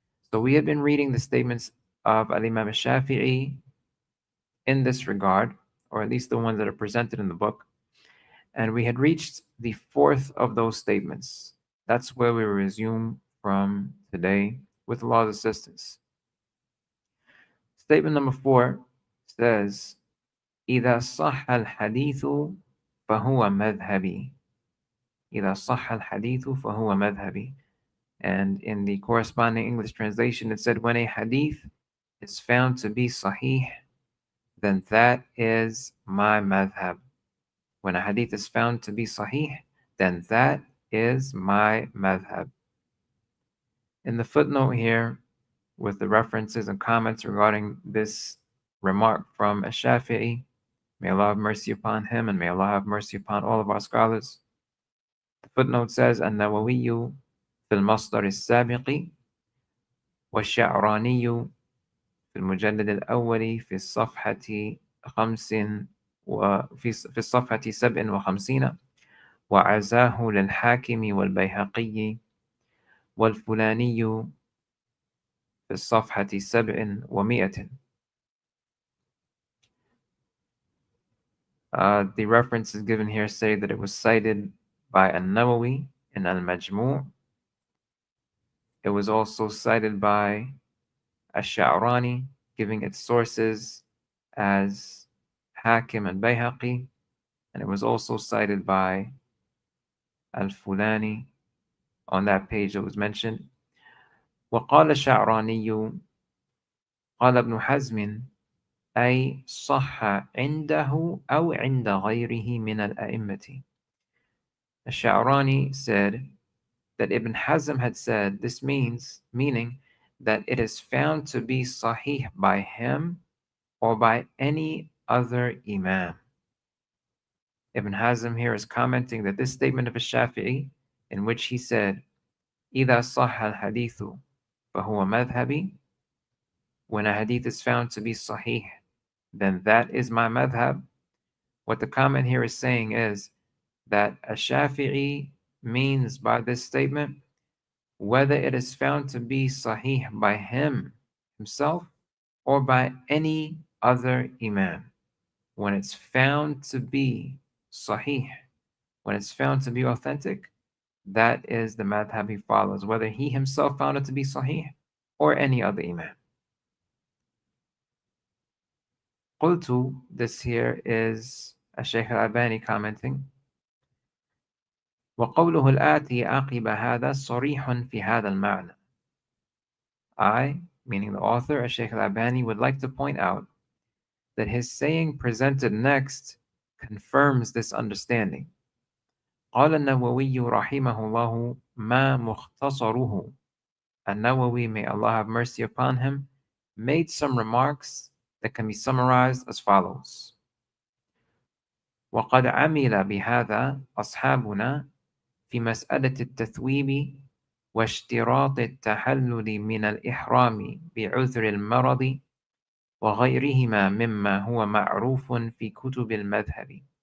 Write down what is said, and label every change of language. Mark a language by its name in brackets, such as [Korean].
[English] So we have been reading the statements of Al-Imam Shafi'i in this regard, or at least the ones that are presented in the book. And we had reached the fourth of those statements. That's where we resume from today with Allah's assistance. Statement number 4 says, [Arabic] إذا صح الحديث فهو مذهبي. إذا صح الحديث فهو مذهبي. [English] And in the corresponding English translation, it said, when a hadith is found to be sahih, then that is my madhab. When a hadith is found to be sahih, then that is my madhab. In the footnote here, with the references and comments regarding this remark from Ash-Shafi'i, may Allah have mercy upon him and may Allah have mercy upon all of our scholars. The footnote says, [Arabic] النووي في المصدر السابق والشعراني في المجلد الأول في الصفحة 5 في الصفحة 57 وعزاه للحاكم والبيهقي والفلاني في الصفحة 700. [English] The references given here say that it was cited by An-Nawawi in Al-Majmu'. It was also cited by Ash-Sha'rani, giving its sources as Hakim and Bayhaqi, and it was also cited by Al-Fulani on that page that was mentioned. [Arabic] وقال الشعراني قال ابن حزم أي صح عنده أو عند غيره من الأئمة. [English] Ash-Sha'rani said that Ibn Hazm had said this meaning that it is found to be sahih by him or by any other imam. Ibn Hazm here is commenting that this statement of Ash-Shafi'i, in which he said, [Arabic] إذا صح الحديث فهو مذهبي, [English] when a hadith is found to be sahih, then that is my madhab. What the comment here is saying is that a Shafi'i means by this statement whether it is found to be sahih by himself or by any other imam. When it's found to be sahih, when it's found to be authentic, that is the madhab he follows, whether he himself found it to be sahih or any other imam. [Arabic] قلت, [English] this here is Shaykh al-Albani commenting, [Arabic] وقوله الآتي عقب هذا صريح في هذا المعنى. [English] I, meaning the author, Shaykh al-Albani, would like to point out that his saying presented next confirms this understanding. [Arabic] قال النووي رحمه الله ما مختصره. [English] An-Nawawi, may Allah have mercy upon him, made some remarks that can be summarized as follows. [Arabic] وقد عمل بهذا أصحابنا في مسألة التثويب واشتراط التحلل من الإحرام بعذر المرض وغيرهما مما هو معروف في كتب المذهب.